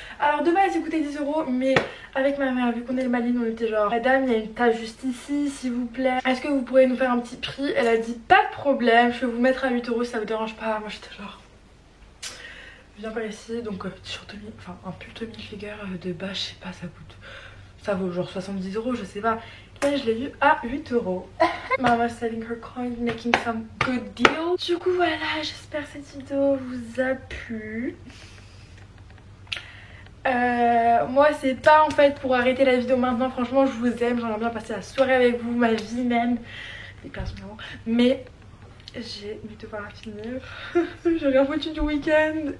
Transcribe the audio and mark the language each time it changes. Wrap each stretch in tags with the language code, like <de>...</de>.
<fr>Alors de base il coûtait 10 €, mais avec ma mère, vu qu'on est le Malines, on était genre madame, il y a une taille juste ici, s'il vous plaît, est-ce que vous pourrez nous faire un petit prix? Elle a dit pas de problème, je vais vous mettre à 8 € si ça vous dérange pas. Moi j'étais genre, viens par ici. Donc t-shirt Tommy, enfin un pull Tommy Hilfiger de bas, je sais pas, ça vaut genre 70 €, je sais pas. Et je l'ai vu à 8 €.</fr> <en>Mama selling her coin, making some good deal.</en> <fr>Du coup voilà, j'espère que cette vidéo vous a plu. Moi c'est pas en fait pour arrêter la vidéo maintenant, franchement je vous aime, j'aimerais bien passer la soirée avec vous, ma vie même, personnellement. Mais j'ai mes devoirs à finir. J'ai rien foutu du week-end.</fr>